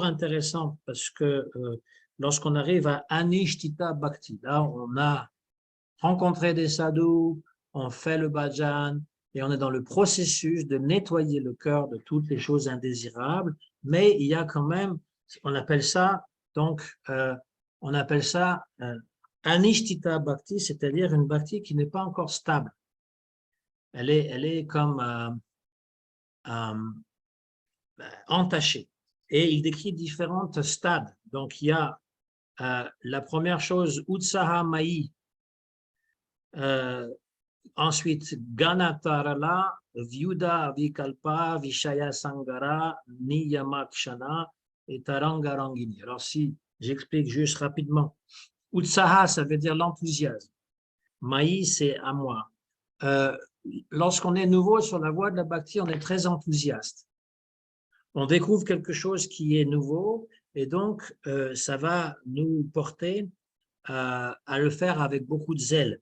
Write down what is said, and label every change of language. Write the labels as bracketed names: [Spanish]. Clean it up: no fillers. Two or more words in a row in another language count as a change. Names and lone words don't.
[French] intéressant parce que lorsqu'on arrive à [Sanskrit] अनिष्ठिता भक्ति, [French] là, on a rencontré des sadhus, on fait le bhajan, et on est dans le processus de nettoyer le cœur de toutes les choses indésirables, mais il y a quand même, on appelle ça, donc, on appelle ça [Sanskrit] अनिष्ठिता भक्ति, [French] c'est-à-dire une Bhakti qui n'est pas encore stable. Elle est comme entachée. Et il décrit différents stades. Donc, il y a la première chose, [Sanskrit] उत्साह मयी, ensuite घनतरला, व्यूढ विकल्प, विषय सङ्गर, नियमाक्षम et Tarangarangini. [French] Alors, si j'explique juste rapidement, Utsaha, ça veut dire l'enthousiasme. Mai, c'est à moi. Lorsqu'on est nouveau sur la voie de la bhakti, on est très enthousiaste. On découvre quelque chose qui est nouveau et donc ça va nous porter à le faire avec beaucoup de zèle.